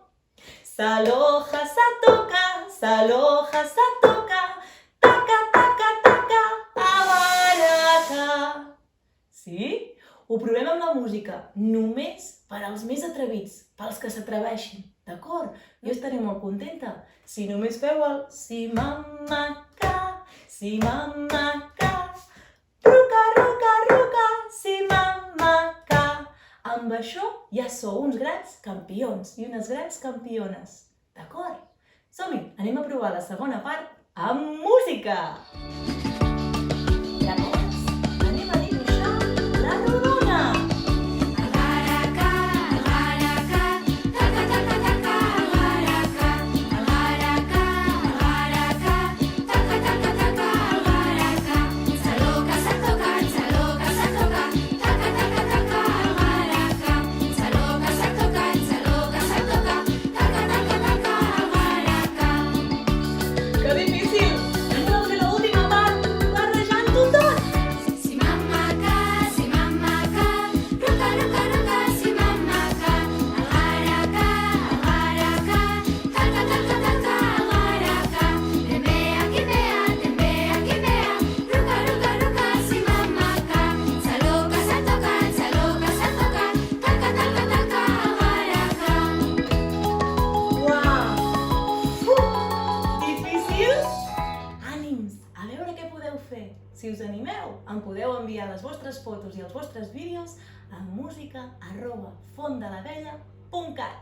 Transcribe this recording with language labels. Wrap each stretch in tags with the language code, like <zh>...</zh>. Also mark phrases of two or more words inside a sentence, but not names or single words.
<ca>S'aloja, s'atoca, s'aloja, s'atoca. Taca, taca, taca, abaraca. Sí? Ho provem amb la música, només per als més atrevits, pels que s'atreveixin, D'acord? Jo estaré molt contenta si només feu el si mama ca, si mama ca, ruca, ruca, ruca, si mama ca. Amb això ja sou uns grans campions i unes grans campiones. D'acord? Som-hi, anem a provar la segona part amb música! Llavors, anem a dibuixar la rodona! Agaraca, agaraca, taca, taca, taca, agaraca. Agaraca, agaraca, taca, taca, taca, agaraca. Saloca, satoca, saloca, satoca, taca, taca, taca, agaraca. Saloca, satoca, saloca, satoca, taca, taca, taca, agaraca. Que difícil! Anem a fer l'última part, barrejant-ho tot! Si mama ca, ruca, ruca, ruca, si mama ca. Agaraca, agaraca, taca, taca, taca, agaraca. Tembea, quimea, ruca, ruca, ruca, si mama ca. Saloca, satoca, taca, taca, taca, agaraca. Uau! Difícil? Ànims! A veure què podeu fer. Si us animeu, em podeu enviar les vostres fotos i els vostres vídeos a musica@fondelabella.cat.</ca>